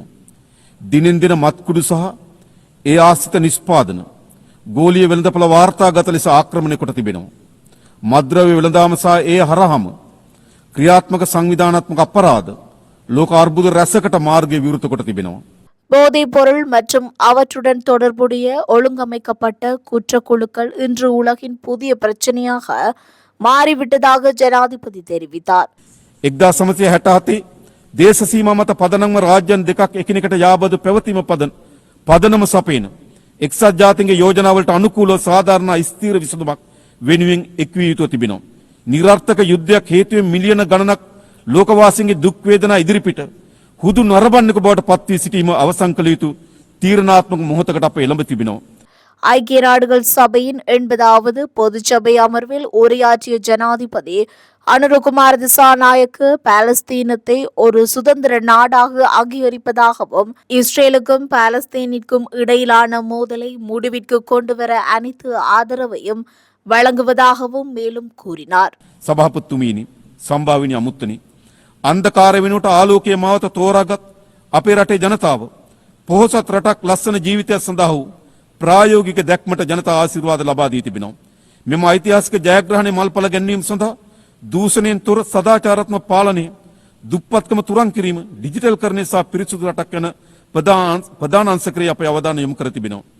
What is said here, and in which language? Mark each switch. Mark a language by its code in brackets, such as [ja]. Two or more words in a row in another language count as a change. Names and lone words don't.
[si] දිනෙන් දින මත්කුඩු සහ ඒ ආශ්‍රිත නිෂ්පාදන ගෝලීය වෙළඳපොළ වාර්තාගත ලෙස ආක්‍රමණය කොට තිබෙනවා. මද්ද්‍රව්‍ය වෙළඳාම සහ ඒ හරහම ක්‍රියාත්මක සංවිධානාත්මක අපරාධ ලෝක අර්බුද රැසකට මාර්ගය විවෘත කොට තිබෙනවා. [ta] போதைப் பொருள் மற்றும் அவற்றுடன் தொடர்புடைய ஒழுங்கமைக்கப்பட்ட குற்றக்குழுக்கள் இன்று உலகின் புதிய பிரச்சனையாக மாறிவிட்டதாக ஜனாதிபதி தெரிவித்தார். [si] 1967 දේශ සීමා මත පදනම්ව රාජ්‍යන් දෙකක් එකිනෙකට යාබදු පැවතීම පදනම සපයන එක්සත් ජාතීන්ගේ යෝජනාවලට අනුකූලව සාධාරණ ස්ථීර විසඳුමක් වෙනුවෙන් එක්විය යුතුව තිබෙනවා. නිරර්ථක යුද්ධයක් හේතුවෙන් මිලියන ගණනක් ලෝකවාසීන්ගේ දුක් වේදනා ඉදිරිපිට හුදු නරඹන්නක බවට පත් වී සිටීම අවසන් කළ යුතු තීරණාත්මක මොහොතකට අප එළඹ තිබෙනවා. [ta] ஐக்கிய நாடுகள் சபையின் 80வது பொதுச்சபை அமர்வில் உரையாற்றிய ஜனாதிபதி அனுருகுமார திசாநாயக்க பாலஸ்தீனத்தை ஒரு சுதந்திர நாடாக அங்கீகரிப்பதாகவும் இஸ்ரேலுக்கும் பாலஸ்தீனிற்கும் இடையிலான மோதலை முடிவிற்கு கொண்டுவர அனைத்து ஆதரவையும் வழங்குவதாகவும் மேலும் கூறினார். [si] සභාපතිතුමනි, සම්භාවනීය අමුත්තනි, අන්ධකාර වෙනුවට ආලෝකයේ මාවත තෝරාගත් අපේ රටේ ජනතාව පොහොසත් රටක් ලස්සන ජීවිතයක් සඳහා වූ ප්‍රායෝගික දැක්මට ජනතා ආශිර්වාද ලබා දී තිබෙනවා. මෙම ඓතිහාසික ජයග්‍රහණය මල්පල ගැන්වීම සඳහා දූෂණයෙන් තොර සදාචාරාත්මක පාලනය, දුප්පත්කම තුරන් කිරීම, ඩිජිටල් කරණය සහ පිරිසුදු රටක් යන ප්‍රධාන අංශ ක්‍රියා අපේ අවධානය යොමු කර තිබෙනවා.